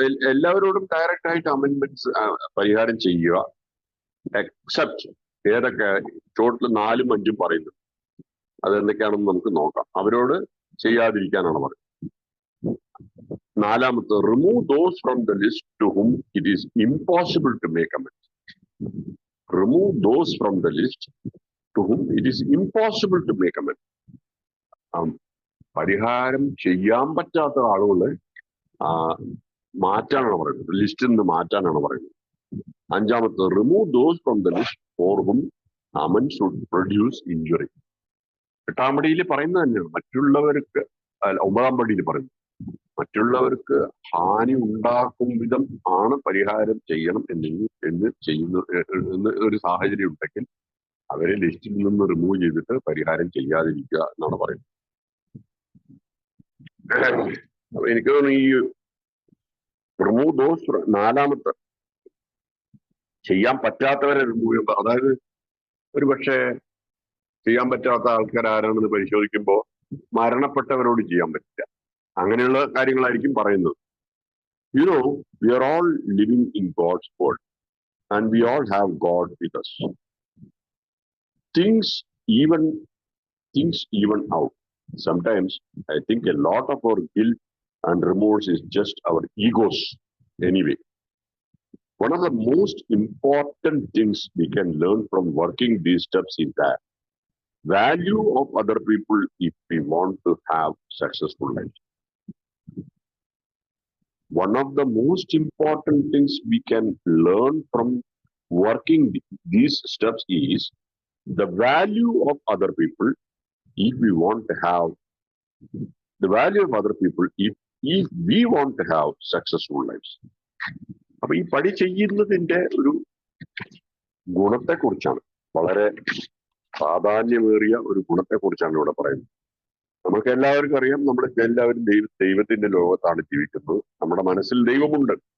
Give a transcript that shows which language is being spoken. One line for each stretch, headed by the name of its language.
Malayalam: എല്ലാവരോടും ഡയറക്റ്റ് ആയിട്ട് അമെന്റ്മെന്റ്സ് പരിഹാരം ചെയ്യുക, എക്സെപ്റ്റ് ഏതൊക്കെ ടോട്ടൽ 4ഉം 5ഉം പറയുന്നത്, അതെന്തൊക്കെയാണെന്ന് നമുക്ക് നോക്കാം. അവരോട് ചെയ്യാതിരിക്കാനാണ് പറയുന്നത്. 4ാമത്തെ
English: Remove those from the list to whom it is impossible to make amends. Remove those from the list to whom it is impossible to make amends.
Malayalam: പരിഹാരം ചെയ്യാൻ പറ്റാത്ത ആളുകളെ മാറ്റാനാണ് പറയുന്നത്, ലിസ്റ്റിൽ നിന്ന് മാറ്റാനാണ് പറയുന്നത്. 5ാമത്തെ
English: Remove those from the list for whom amends should produce injury.
Malayalam: 8ാം പടിയിൽ പറയുന്നത് തന്നെയാണ്, മറ്റുള്ളവർക്ക് 9ാം പടിയിൽ പറയുന്നത് മറ്റുള്ളവർക്ക് ഹാനി ഉണ്ടാക്കും വിധം ആണ് പരിഹാരം ചെയ്യണം എന്ന് ചെയ്യുന്ന ഒരു സാഹചര്യം ഉണ്ടെങ്കിൽ അവരെ ലിസ്റ്റിൽ നിന്ന് റിമൂവ് ചെയ്തിട്ട് പരിഹാരം ചെയ്യാതിരിക്കുക എന്നാണ് പറയുന്നത്. അപ്പൊ എനിക്ക് തോന്നുന്നു ഈ
English: remove those
Malayalam: 4ാമത്തെ ചെയ്യാൻ പറ്റാത്തവരെ റിമൂവ് ചെയ്യുമ്പോൾ, അതായത് ഒരു പക്ഷേ ചെയ്യാൻ പറ്റാത്ത ആൾക്കാർ ആരാണെന്ന് പരിശോധിക്കുമ്പോൾ മരണപ്പെട്ടവരോട് ചെയ്യാൻ പറ്റില്ല, അങ്ങനെയുള്ള കാര്യങ്ങളായിരിക്കും പറയുന്നത്.
English: We are all living in God's world and we all have God with us. Things even out. Sometimes I think a lot of our guilt and remorse is just our egos anyway. One of the most important things we can learn from working these steps is that value of other people if we want to have successful life. One of the most important things we can learn from working these steps is the value of other people if we want to have the value of other people if we want to have successful lives.
Malayalam: അപ്പൊ ഈ പടി ചെയ്യുന്നതിന്റെ ഒരു ഗുണത്തെ കുറിച്ചാണ്, വളരെ പ്രാധാന്യമേറിയ ഒരു ഗുണത്തെ കുറിച്ചാണ് ഇവിടെ പറയുന്നത്. നമുക്ക് എല്ലാവർക്കും അറിയാം, നമ്മൾ എല്ലാവരും ദൈവത്തിന്റെ ലോകത്താണ് ജീവിക്കുന്നത്. നമ്മുടെ മനസ്സിൽ ദൈവമുണ്ട്.